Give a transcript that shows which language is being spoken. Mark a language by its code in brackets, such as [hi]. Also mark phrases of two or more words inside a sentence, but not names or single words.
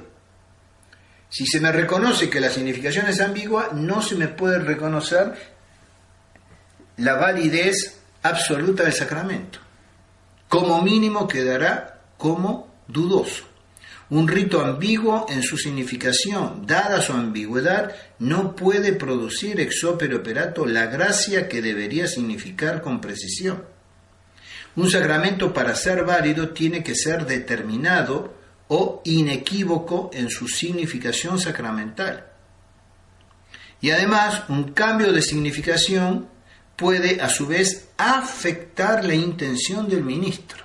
[es] Si se me reconoce que la significación es ambigua, no se me puede reconocer la validez absoluta del sacramento. Como mínimo quedará como dudoso. Un rito ambiguo en su significación, dada su ambigüedad, no puede producir [la] ex opere operato [es] la gracia que debería significar con precisión. Un sacramento, para ser válido, tiene que ser determinado o inequívoco en su significación sacramental. Y además, un cambio de significación puede a su vez afectar la intención del ministro.